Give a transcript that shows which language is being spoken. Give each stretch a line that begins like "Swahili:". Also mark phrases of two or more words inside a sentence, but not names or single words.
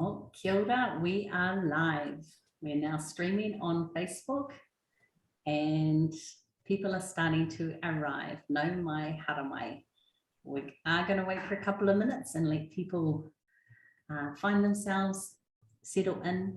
Māori: Kia ora,
English: we are live. We're now streaming on Facebook and people are starting to arrive.
Māori: No mai haramai.
English: We are going to wait for a couple of minutes and let people find themselves, settle in.